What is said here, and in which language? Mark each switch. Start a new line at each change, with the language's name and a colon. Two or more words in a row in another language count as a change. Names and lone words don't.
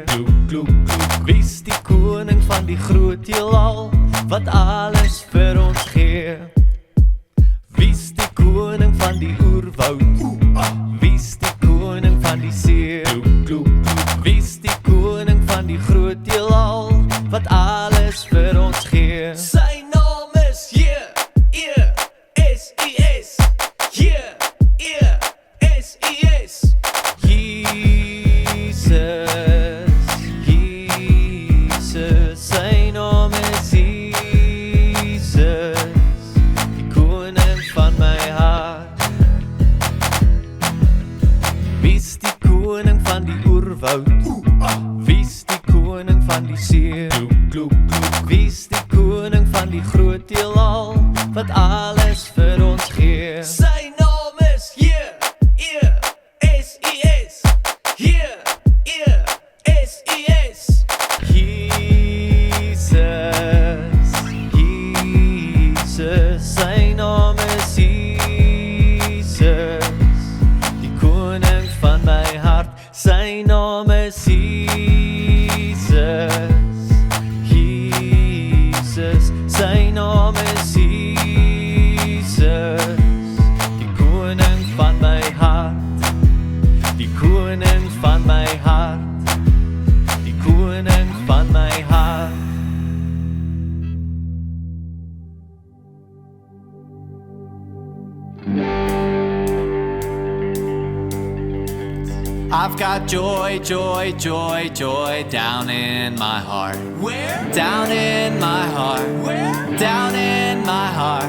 Afrikaans: Wie's die koning van die groot heelal, wat alles vir ons gee? Wie's die koning van die oerwoud? Wie's die koning van die see? Wie's die koning van die groot heelal, wat alles vir ons gee? Sy naam is J-E-S-I-S. J-E-S-I-S. Jesus, sy naam is Jesus, die koning van my hart. Wie's die koning van die oerwoud? Wie's die koning van die see? Wie's die koning van die groot heelal, wat alles vir ons gee? Sy naam is J-E-S-I-S. J-E-S-I-S. Jesus, sy naam is Jesus, die koning van my hart. Sy naam is Jesus. Jesus, sy naam is Jesus, die koning van my hart. Die koning van my hart. Die koning van my hart.
English: I've got joy, joy, joy, joy down in my heart. Where? Down in my heart. Where? Down in my heart.